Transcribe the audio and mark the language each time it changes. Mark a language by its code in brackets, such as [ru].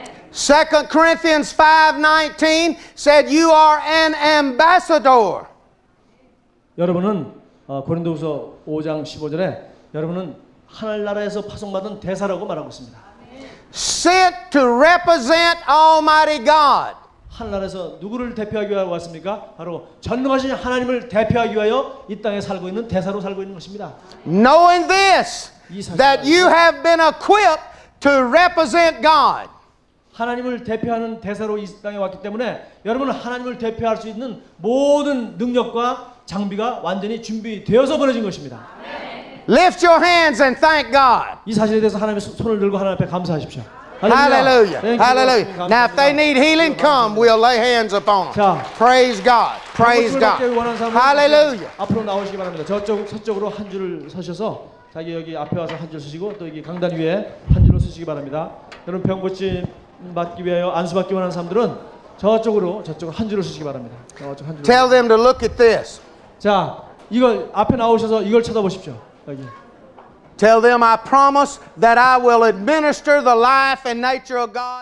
[en] 2 Corinthians 5:19 said you are an ambassador. [ko] 여러분은 고린도후서 5장 15절에 여러분은 하늘나라에서 파송받은 대사라고 말하고 있습니다. [en] Sent to represent Almighty God. [ko] 하늘나라에서 누구를 대표하기 위하여 왔습니까? 바로 전능하신 하나님을 대표하기 위하여 이 땅에 살고 있는 대사로 살고 있는 것입니다. [en] Knowing this, that you have been equipped to represent God. [ko] 하나님을 대표하는 대사로 이 땅에 왔기 때문에 여러분은 하나님을 대표할 수 있는 모든 능력과 장비가 완전히 준비되어서 보내진 것입니다. [en] Lift your hands and thank God. [ko] 이 사실에 대해서 하나님의 손을 들고 하나님 앞에 감사하십시오. [en] Hallelujah. Hallelujah. Now, if they need healing, come. We'll lay hands upon them. Praise God. Praise God. Hallelujah. [ko] 앞으로 나오시기 바랍니다. 서쪽으로 한 줄을 서셔서 자기 여기 앞에 와서 한 줄 서시고 또 여기 강단 위에 한 줄로 서시기 바랍니다. 여러분 병 고침 받기 위하여 안수 받기 원하는 사람들은 저쪽으로 한 줄을 서시기 바랍니다. 저쪽 한 줄. [en] Tell them to look at this. [ko] 자, 이걸 앞에 나오셔서 이걸 쳐다보십시오. 여기. [en] Tell them I promise that I will administer the life and nature of God.